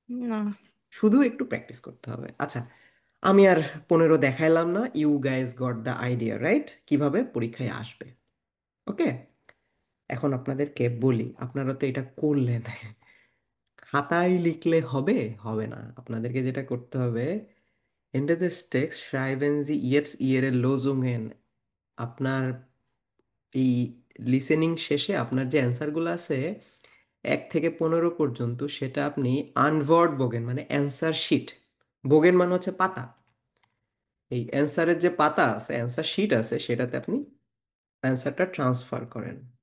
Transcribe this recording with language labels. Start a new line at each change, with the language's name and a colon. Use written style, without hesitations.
Bangla: না। শুধু একটু প্র্যাকটিস করতে হবে। আচ্ছা, আমি আর 15 দেখাইলাম না।
English: You guys got the idea, right?
Bangla: কিভাবে পরীক্ষায় আসবে। ওকে, এখন আপনাদেরকে বলি, আপনারা তো এটা করলেন, খাতায় লিখলে হবে? হবে না। আপনাদেরকে যেটা করতে হবে,
German: Ende des Texts schreiben Sie jetzt Ihre Lösungen.
Bangla: আপনার এই লিসেনিং শেষে আপনার যে অ্যান্সারগুলো আছে 1 থেকে 15 পর্যন্ত, সেটা আপনি আনওয়ার্ড বোগেন মানে অ্যান্সার শিট, বোগেন মানে হচ্ছে পাতা, এই অ্যান্সারের যে পাতা আছে, অ্যান্সার শিট আছে, সেটাতে আপনি অ্যান্সারটা ট্রান্সফার করেন।